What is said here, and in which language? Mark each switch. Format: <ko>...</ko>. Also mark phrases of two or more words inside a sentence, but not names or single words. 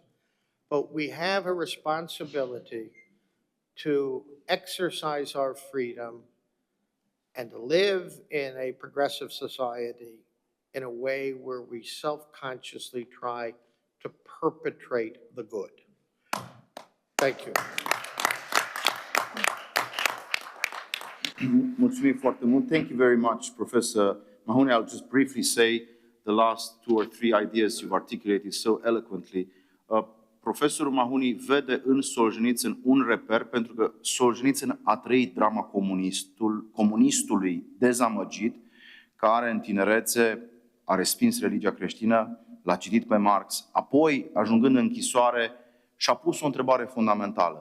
<en>But we have a responsibility to exercise our freedom and to live in a progressive society in a way where we self-consciously try to perpetrate the good. Thank you.</en> <ro>Mulțumim foarte mult.</ro> <en>Thank you very much, Professor Mahoney. I'll just briefly say the last 2 or 3 ideas you've articulated so eloquently.</en> <ro>profesorul Mahoney vede în Solzhenitsyn un reper, pentru că Solzhenitsyn a trăit drama comunistului dezamăgit, care în tinerețe a respins religia creștină, l-a citit pe Marx, apoi, ajungând în închisoare, și-a pus o întrebare fundamentală.</ro>